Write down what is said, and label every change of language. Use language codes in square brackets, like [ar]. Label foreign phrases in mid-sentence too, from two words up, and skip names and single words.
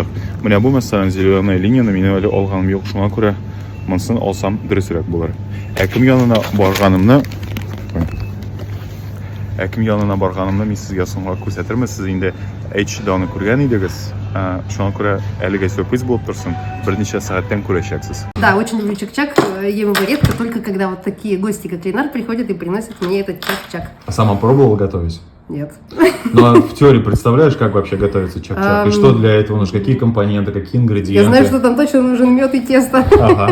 [tt] Менә бу мәсәлән зеленая линияны мин әле алганым юк, шуңа күрә монысын алсам дөресрәк булыр. Әким янына барганымны мин сезгә соңга күрсәтермен. Сез инде әйтчедә аны күргән идегез. Шуңа күрә әлегә сюрприз булып торсын. Берничә сәгатьтән күрәчәксез. [ru] Да, очень люблю Чак-Чак. Ем его редко, только когда вот такие гости, как Ренар, приходят и приносят мне этот Чак-Чак. А сама пробовала готовить? Нет. Ну а в теории представляешь, как вообще готовится Чак-Чак? И что для этого нужно? Какие компоненты, какие ингредиенты? Я знаю, что там точно нужен мед и тесто. Ага.